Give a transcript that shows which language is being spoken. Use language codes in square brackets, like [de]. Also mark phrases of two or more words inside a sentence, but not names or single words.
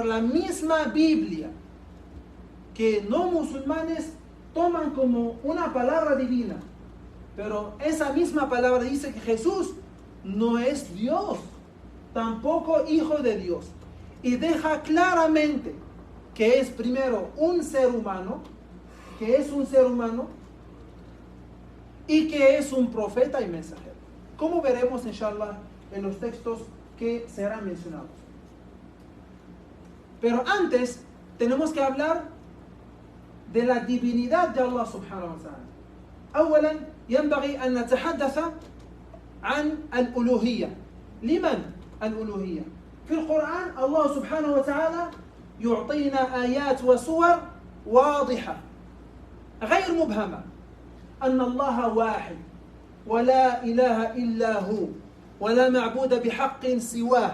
[es] la misma Biblia, que no musulmanes toman como una palabra divina, pero esa misma palabra dice que Jesús no es Dios, tampoco hijo de Dios, y deja claramente que es primero un ser humano, y que es un profeta y mensajero, como veremos inshallah en los textos que serán mencionados. Pero antes tenemos que hablar de la divinidad de Allah [ar] سبحانه وتعالى. أولا ينبغي أن نتحدث عن الألوهية. لمن الألوهية؟ في القرآن الله سبحانه وتعالى يعطينا آيات وصور واضحة غير مبهمة أن الله واحد ولا إله إلا هو ولا معبود بحق سواه.